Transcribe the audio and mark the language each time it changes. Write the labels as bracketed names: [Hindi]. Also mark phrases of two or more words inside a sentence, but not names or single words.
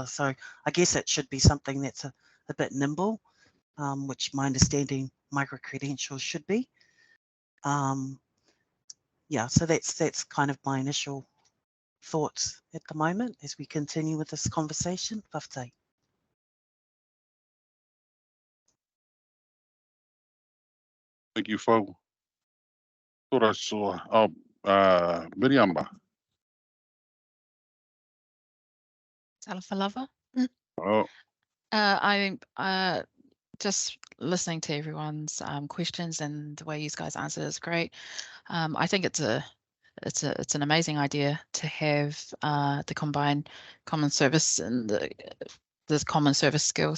[English] So I guess it should be something that's a bit nimble, which my understanding micro-credentials should be. Yeah, so that's kind of my initial thoughts at the moment as we continue with this conversation. Whaftai. Thank you, Fau. Tora soa. Miriamba. [Samoan] Talofa lava. [English] Oh. I'm just listening to everyone's questions, and the way you guys answer is great. I think it's an amazing idea to have the combined common service and the common service skills.